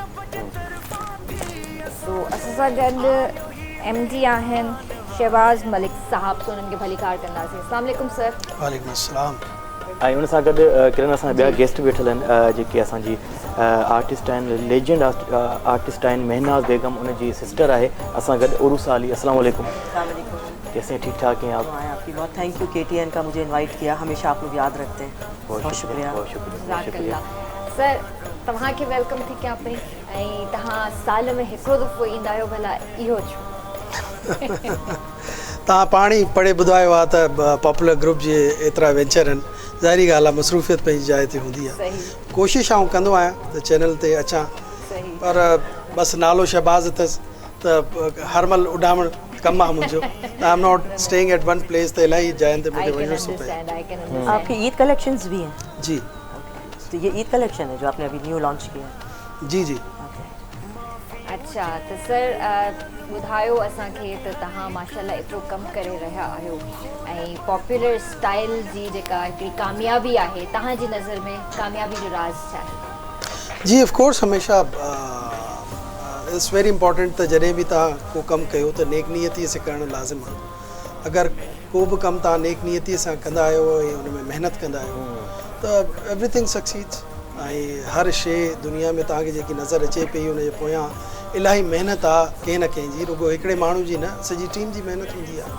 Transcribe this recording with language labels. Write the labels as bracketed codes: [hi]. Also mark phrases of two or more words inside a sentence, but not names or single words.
[sd] सो असां सां गॾु MD आहिनि शहबाज़ मलिक साहब, तो उन्हनि खे भली कार कंदासीं। [ar] السلام عليكم सर। وعليكم السلام. [sd] ऐं उन सां गॾु किरण असां ॿिया गेस्ट वेठल आहिनि जेके असांजी आर्टिस्ट आहिनि, लेजेंड आर्टिस्ट आहिनि महनाज़ बेगम, उनजी सिस्टर आहे असां गॾु उरूस अली। [ar] السلام عليكم. [ur] کیسے ٹھیک ٹھاک ہیں آپ? آپ کی بہت [en] thank you [ur] KTN کا مجھے انوائٹ کیا، ہمیشہ آپ لوگ یاد رکھتے ہیں. بہت شکریہ. بہت شکریہ सर। [sd] तव्हांखे वेलकम थी कयां पई ऐं तव्हां साल में हिकिड़ो दफ़ो ईंदा आहियो, भला इहो छो? तव्हां पाण ई पढ़े ॿुधायो आहे त पॉपुलर ग्रुप जे एतिरा वेंचर आहिनि, ज़ाहिरी ॻाल्हि आहे मसरूफ़ियत पंहिंजी जाइ ते हूंदी आहे। कोशिशि आऊं कंदो आहियां त चैनल ते अचां, पर बसि नालो शहबाज़ अथसि त हर महिल उॾामण कमु आहे मुंहिंजो। [en] I am not staying at one place, [sd] त इलाही जाइनि ते मूंखे वञणो थो पए। [ur] آپ کی عید کلیکشنز بھی ہیں? जी। تو یہ عید کلیکشن ہے جو آپ نے ابھی [en] new launch [ur] کیا ہے? جی جی. [sd] अच्छा, तो सर ॿुधायो असांखे त तव्हां माशाल्लाह एतिरो कमु करे रहिया आहियो ऐं पॉपुलर स्टाइल जी जेका हिकिड़ी कामयाबी आहे तव्हांजी नज़र में कामयाबी जो राज़ छा आहे? जी [en] of course [sd] हमेशा [en] it's very important [sd] त जॾहिं बि तव्हां को कमु कयो त नेक नीयतीअ सां करणु लाज़िम आहे। अगरि को बि कमु तव्हां नेक नीयतीअ सां कंदा आहियो ऐं हुन में महिनत कंदा आहियो त [en] everything succeeds. [sd] ऐं हर शइ दुनिया में तव्हांखे जेकी नज़र अचे पई हुनजे पोयां इलाही महिनत आहे कंहिं न कंहिं जी, रुगो हिकिड़े माण्हू जी न, सॼी टीम जी महिनत हूंदी आहे।